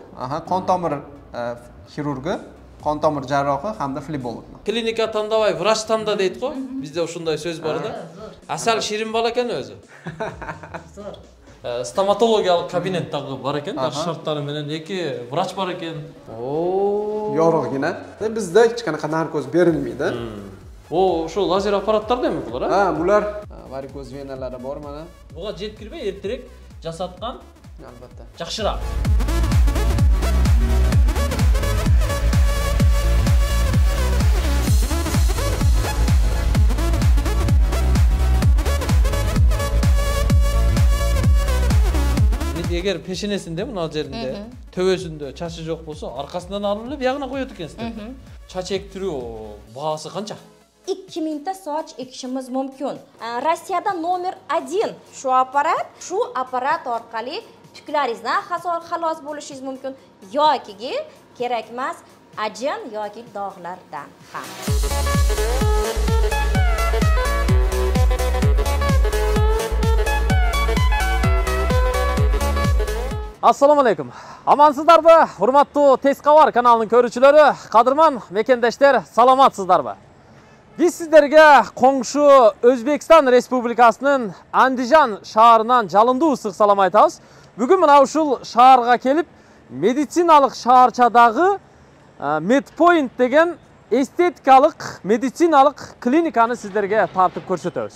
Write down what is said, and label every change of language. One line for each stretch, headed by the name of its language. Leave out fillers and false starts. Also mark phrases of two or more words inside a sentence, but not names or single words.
Uzbek: Кон тамыр хирургу, кон тамыр жаррахы hamda флеболог.
Kyrgyz: Клиника тандабай, врач танда дейт го. Бизде ушундай сөз бар да. Асал ширин бала экен өзү. Зор. Стоматологиялык кабинет дагы бар экен, жакшы шарттары менен эки врач бар экен.
Uzbek: Yorug'gina. Bizda hech qanaqa narkoz berilmaydi.
Kyrgyz: Ошо лазер аппараттар деме булар, а?
Uzbek: Bular varikoz venalari bor mana.
Kyrgyz: Буга жеткирбей эртерээк жасаткан
Uzbek: Albatta.
Kyrgyz: жакшыраак. Эгер пешенесинде мына жеринде төбөсүндө чачы жок болсо, аркасынан алып эле биягына коет экенсиздер. Чач эктирүү баасы канча?
Uzbek: 2000 ta soch ekishimiz mumkin. Rossiyada номер 1 shu apparat orqali tuklaringizdan xalos bo'lishingiz mumkin yoki kerak emas ajin yoki dog'lardan ham.
Arabic: السلام عليكم.
Kyrgyz: Amansыздарбы? Урматтуу Тез Кабар каналынын көрүүчүлөрү, кадырман мекендештер, саламатсыздарбы? Биз сиздерге коңшу Өзбекстан Республикасынын Андижан шаарынан жалындуу ысык салам айтабыз. Бүгүн мына ушул шаарга келип, медициналык шаарчадагы Medpoint деген эстетикалык медициналык клиниканы сиздерге тартып көрсөтөбүз.